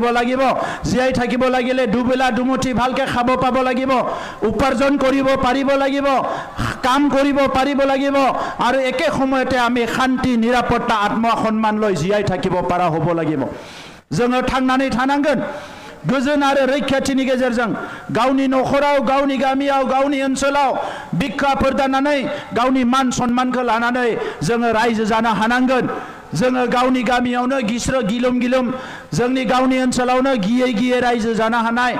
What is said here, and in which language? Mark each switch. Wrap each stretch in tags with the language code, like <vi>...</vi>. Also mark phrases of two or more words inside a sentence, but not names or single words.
<as>থাকিব লাগিলে দুবেলা দুমুঠি ভালকে খাব পাব লাগিব উপাৰ্জন কৰিব পাৰিব লাগিব কাম কৰিব পাৰিব লাগিব আৰু একে সময়তে আমি শান্তি নিৰাপত্তা আত্মসন্মান লৈ জিয়াই থাকিব পৰা হ'ব লাগিব</as> <brx>जोङो थांनानै थानांगोन गोजोन आरो रैखाथिनि गेजेरजों गावनि नखराव गावनि गामियाव गावनि ओनसोलाव बिखा फोरदाननानै गावनि मान सन्मानखौ लानानै जोङो रायजो जानो हानांगोन जोङो गावनि गामियावनो गिलुम गिलुम जोंनि गावनि ओनसोलावनो गियै रायजो जानो हानाय</brx>